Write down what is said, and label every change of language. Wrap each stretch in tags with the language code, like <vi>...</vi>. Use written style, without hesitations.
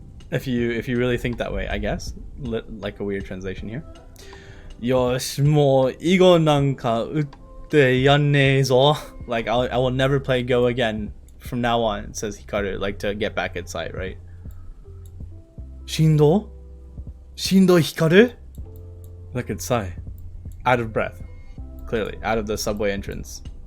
<en>If you really think that way, I guess. Like a weird translation here.</en> <ja>よし、もう囲碁なんか打ってやんねえぞ.</ja> <en>Like I will never play Go again from now on, says Hikaru, like to get back at sight, right?</en> <ja>しんど</ja> <en>Hikaru? Look at Sai. Out of breath. Clearly, out of the subway entrance.</en>